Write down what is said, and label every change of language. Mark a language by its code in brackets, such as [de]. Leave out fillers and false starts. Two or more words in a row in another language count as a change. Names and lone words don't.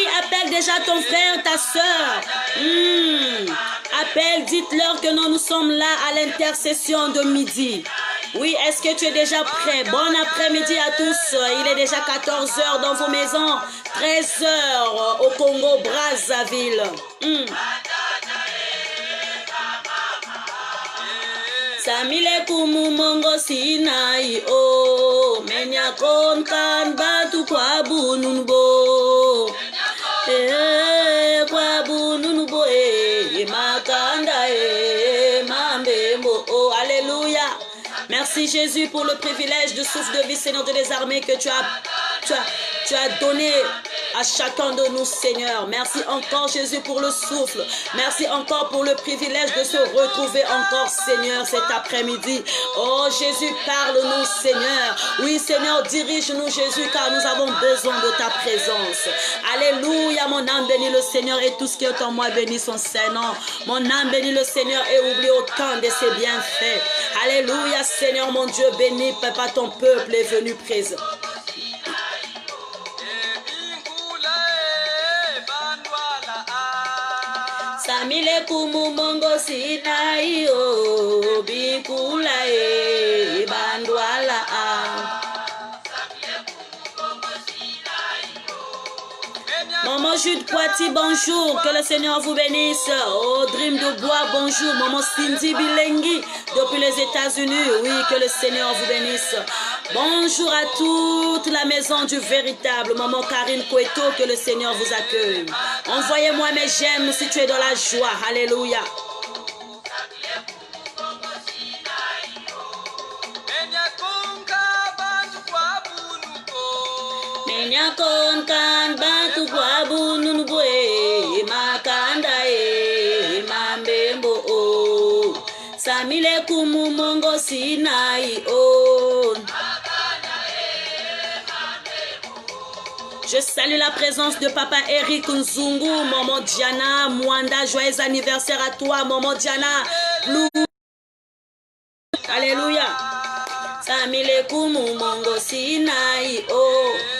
[fr] appelle déjà ton frère, ta soeur. Appelle, dites-leur que nous sommes là à l'intercession de midi. Oui, est-ce que tu es déjà prêt? Bon après-midi à tous. Il est déjà 14 h dans vos maisons, 13 h au Congo, Brazzaville. [kg] Samile kumu mongo sinai o menya kon kan batu kwa bununbo kwa bununbo makanda mambembo. [fr] Oh alléluia. Merci Jésus pour le privilège de souffle de vie, Seigneur de les armées, que tu as donné à chacun de nous, Seigneur. Merci encore Jésus pour le souffle. Merci encore pour le privilège de se retrouver encore, Seigneur, cet après-midi. Oh Jésus, parle-nous, Seigneur. Oui, Seigneur, dirige-nous, Jésus, car nous avons besoin de ta présence. Alléluia, mon âme bénit le Seigneur et tout ce qui est en moi bénit son Saint-Nom. Mon âme bénit le Seigneur et oublie aucun de ses bienfaits. Alléluia, Seigneur, mon Dieu, bénis, Papa, ton peuple est venu présent. [kg] Samile kumu mongo sinai o bikula e bandwala a. [fr] Maman Jude Poiti, bonjour, que le Seigneur vous bénisse. Oh Dream de Bois, bonjour. Maman Cindy Bilengi, depuis les États-Unis, oui, que le Seigneur vous bénisse. Bonjour à toute la maison du véritable. Maman Karine Koueto, que le Seigneur vous accueille. Envoyez-moi mes j'aime si tu es dans la joie. Alléluia. [kg] Nyakon kan batu kwa bunun bwe makanda e mambembo o samile kumu mongo sinai o. [fr] Je salue la présence de Papa Eric Nzungu, Maman Diana Mwanda, joyeux anniversaire à toi, Maman Diana. Alléluia. [kg] Samile kumu mongo sinai o.